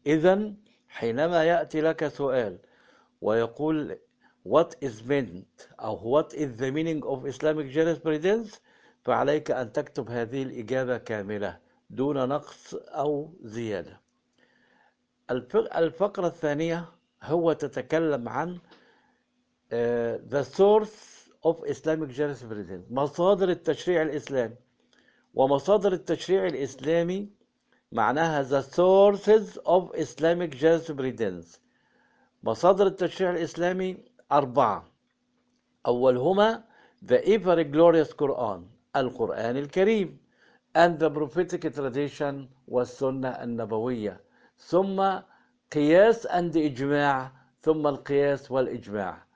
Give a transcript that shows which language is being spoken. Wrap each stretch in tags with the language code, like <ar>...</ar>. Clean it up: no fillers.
<ar>إذن حينما يأتي لك سؤال ويقول</ar> <en>What is meant</en> <ar>أو</ar> <en>What is the meaning of Islamic jurisprudence،</en> <ar>فعليك أن تكتب هذه الإجابة كاملة دون نقص أو زيادة. الفقرة الثانية هو تتكلم عن</ar> <en>the source of Islamic jurisprudence،</en> <ar>مصادر التشريع الإسلامي. ومصادر التشريع الإسلامي معناها</ar> <en>the sources of Islamic jurisprudence.</en> <ar>مصادر التشريع الإسلامي أربعة، أولهما</ar> <en>the ever glorious Quran،</en> <ar>القرآن الكريم،</ar> <en>and the prophetic tradition،</en> <ar>والسنة النبوية، ثم قياس and إجماع، ثم القياس والإجماع.</ar>